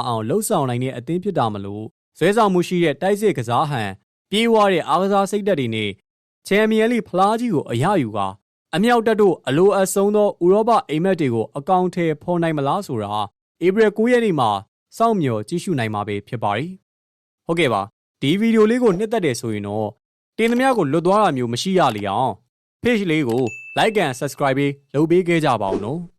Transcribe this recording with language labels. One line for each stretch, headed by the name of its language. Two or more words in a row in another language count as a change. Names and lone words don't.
Burmese: အောင်လှုပ်ဆောင်နိုင်တဲ့အသင်းဖြစ်တာမလို့ဇွဲဆောင်မှုရှိတဲ့တိုက်စစ်ကစားဟန်ပြေးဝတဲ့အားကစားစိတ်ဓာတ်တွေနဲ့ချန်ပီယံလိဖလားကြီးကိုအရယူကအမြောက်တက်တို့အလိုအဆုံးသောဥရောပအိမ်မက်တွေကိုအကောင့်ထဲဖော်နိုင်မလားဆိုတာဧပြီ9ရက်နေ့မှာစောင့်မျှော်ကြည့်ရှုနိုင်မှာပဲဖြစ်ပါတယ်။ဟုတ်ကဲ့ပါဒီဗီဒီယိုလေးကိုနှစ်သက်တယ်ဆိုရင်တော့တင်သမျှကိုလွတ်သွားတာမျိုးမရှိရလေအောင် page လေးကို
English: like and subscribe
Burmese: လုပ်ပေးခဲ့ကြပါဦးနော်။